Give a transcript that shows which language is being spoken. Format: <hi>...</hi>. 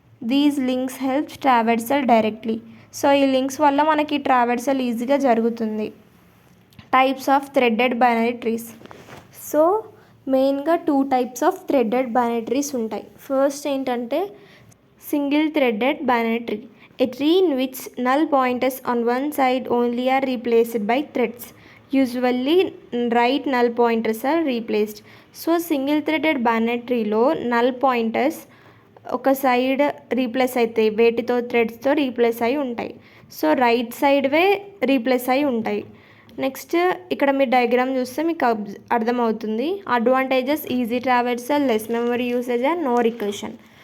<en>These links helps traversal directly.</en> <te>So ఈ links వల్ల మనకి ట్రావర్సల్ ఈజీగా జరుగుతుంది.</te> <en>Types of threaded binary trees.</en> <te>So మెయిన్గా 2 types of threaded binary trees ఉంటాయి. ఫస్ట్ ఏంటంటే single threaded binary tree.</te> <en>A tree in which null pointers on one side only are replaced by threads. Usually right null pointers are replaced.</en> <te>So single threaded binary ట్రీలో null pointers ఒక side replace అవుతాయి, వేటితో థ్రెడ్స్తో replace అయి ఉంటాయి. So right sideway replace అయి ఉంటాయి. Next ఇక్కడ మీరు diagram చూస్తే మీకు అర్థమవుతుంది.</te> <en>Advantages easy traversal, less memory usage and no recursion.</en>